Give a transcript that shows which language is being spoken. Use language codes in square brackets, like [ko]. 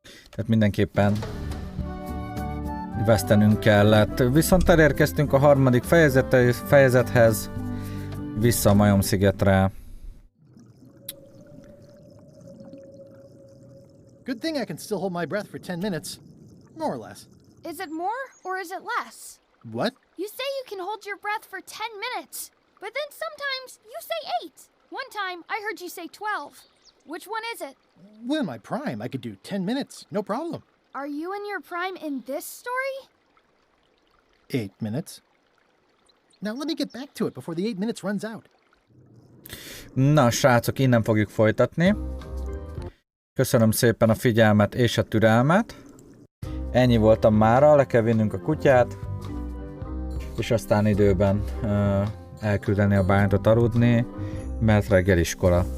[hu] Tehát mindenképpen vesztenünk kellett. Viszont elérkeztünk a harmadik fejezethez. Vissza a Majomszigetre. [en] Good thing I can still hold my breath for 10 minutes. More or less. Is it more or is it less? What? You say you can hold your breath for 10 minutes, but then sometimes you say 8. One time, I heard you say 12. Which one is it? Well, in my prime, I could do 10 minutes, no problem. Are you in your prime in this story? 8 minutes. Now let me get back to it before the 8 minutes runs out. [hu] Na, srácok, innen fogjuk folytatni. Köszönöm szépen a figyelmet és a türelmet. Ennyi voltam mára, le kell vinnünk a kutyát, és aztán időben elküldeni a bányatot aludni, mert reggel iskola.